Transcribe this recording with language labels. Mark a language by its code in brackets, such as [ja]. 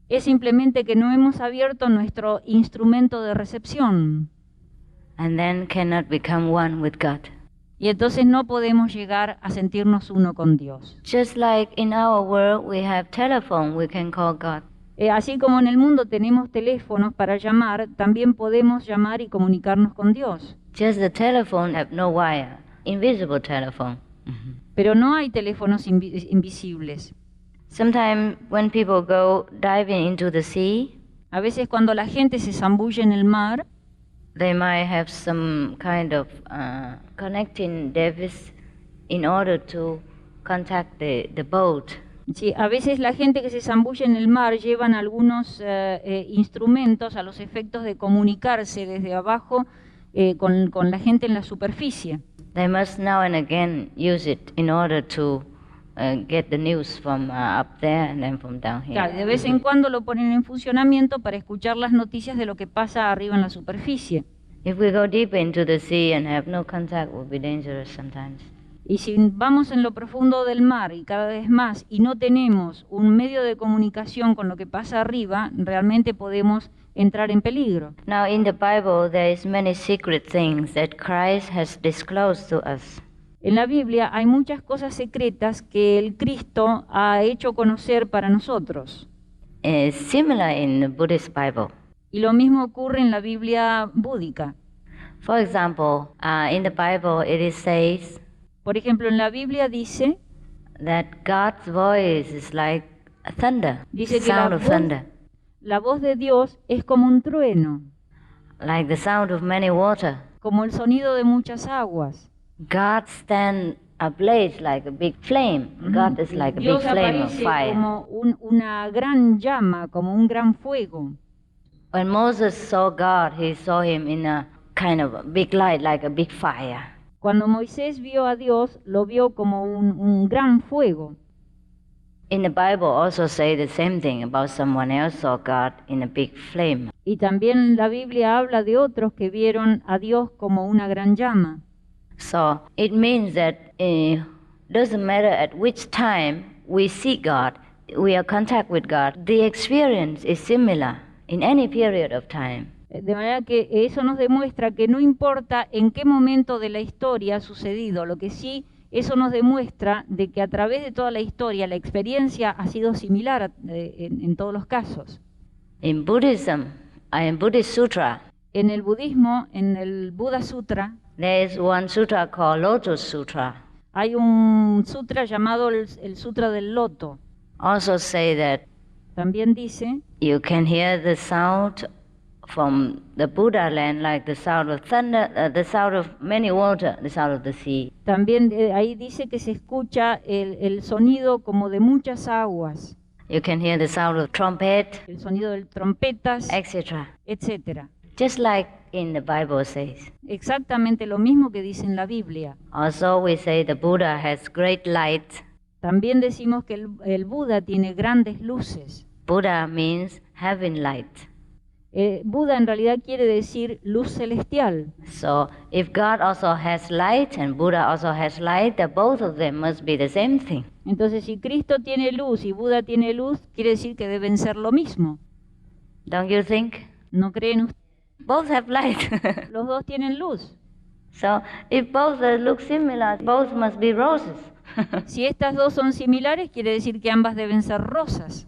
[es] Es simplemente que no hemos abierto nuestro instrumento de recepción. [en] and then cannot become one with God. [es] Y entonces no podemos llegar a sentirnos uno con Dios. [en] Just like in our world we have telephone, we can call God. [es] Así como en el mundo tenemos teléfonos para llamar, también podemos llamar y comunicarnos con Dios. [en] Just the telephone have no wire, invisible telephone. [es] Pero no hay teléfonos invisibles. [en] Sometimes when people go diving into the sea, [es] A veces cuando la gente se zambulle en el mar, [en] they might have some kind of connecting device in order to contact the boat. [es] sí, a veces la gente que se zambulle en el mar llevan algunos instrumentos a los efectos de comunicarse desde abajo con la gente en la superficie. [en] They must now and again use it in order to get the news from up there and then from down here. [es] Claro, de vez en cuando lo ponen en funcionamiento para escuchar las noticias de lo que pasa arriba en la superficie. [en] If we go deeper into the sea and have no contact, it will be dangerous sometimes. [es] Y si vamos en lo profundo del mar y cada vez más y no tenemos un medio de comunicación con lo que pasa arriba, realmente podemos entrar en peligro. [en] Now in the Bible there is many secret things that Christ has disclosed to us. [es] En la Biblia hay muchas cosas secretas que el Cristo ha hecho conocer para nosotros. [en] Similar in the Buddhist Bible. [es] Y lo mismo ocurre en la Biblia búdica. [en] For example, in the Bible it says [es] Por ejemplo, en la Biblia dice [en] that God's voice is like a thunder, [es] Dice que [en] sound of thunder, [es] la voz de Dios es como un trueno, [en] like the sound of many water. [es] como el sonido de muchas aguas. [en] God stand ablaze like a big flame. God is like a big [es] Dios [en] flame of [es] aparece [en] fire. [es] como una gran llama, como un gran fuego. [en] When Moses saw God, he saw him in a kind of a big light, like a big fire. [es] Cuando Moisés vio a Dios, lo vio como un gran fuego. [en] In the Bible also say the same thing about someone else saw God in a big flame. [es] Y también la Biblia habla de otros que vieron a Dios como una gran llama. [en] So it means that doesn't matter at which time we see God, we are in contact with God, the experience is similar in any period of time. [es] De manera que eso nos demuestra que no importa en qué momento de la historia ha sucedido, lo que sí, eso nos demuestra de que a través de toda la historia la experiencia ha sido similar en todos los casos. [en] In Buddhism, in Buddhist Sutra, [es] En el budismo, en el Buddha Sutra, [en] there is one sutra called Lotus Sutra. [es] hay un sutra llamado el Sutra del Loto. [en] Also say that [es] También dice [en] you can hear the sound from the Buddha land, like the sound of thunder, the sound of many water, the sound of the sea. [es] También ahí dice que se escucha el sonido como de muchas aguas, [en] You can hear the sound of trumpet, [es] el sonido de trompetas, [en] etc. [es] etcétera. [en] Just like in the Bible says. [es] Exactamente lo mismo que dice en la Biblia. [en] Also we say the Buddha has great light. [es] También decimos que el Buda tiene grandes luces. [en] Buddha means heaven light. [es] Buda en realidad quiere decir luz celestial. [en] So if God also has light and Buddha also has light, then both of them must be the same thing. [es] Entonces, si Cristo tiene luz y Buda tiene luz, quiere decir que deben ser lo mismo. [en] Don't you think? [es] ¿No creen ustedes? [en] Both have light. [es] Los dos tienen luz. [en] So if both look similar, both must be roses. [es] Si estas dos son similares, quiere decir que ambas deben ser rosas.